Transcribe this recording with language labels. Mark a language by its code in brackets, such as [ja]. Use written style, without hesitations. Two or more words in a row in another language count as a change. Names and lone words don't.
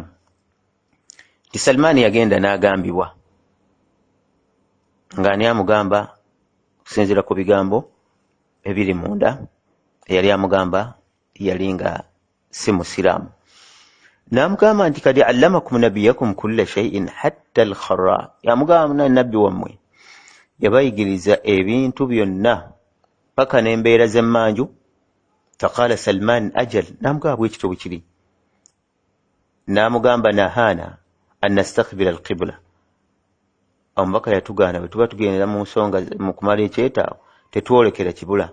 [lg] Ti Salman yagenda n'agambibwa ng'ani amugamba, kusinziira ku bigambo ebiri munda, eyali amugamba yali nga si musiraamu. N'amugamba nti [ar] قد علمكم نبيكم كل شيء حتى الخراءة, [lg] yamugamba nabbi wammwe yabayigiriza ebintu byonna paka n'embeera z'emmanju. [ar] فقال سلمان أجل, [lg] n'amugamba bwekityo bwe kiri. N'amugamba [ar] نهانا أن نستقبل القبلة, [lg] omubaka yatugaana bwe tuba tugendera mu nsonga mu kumala ekyetaago tetwolekera kibula.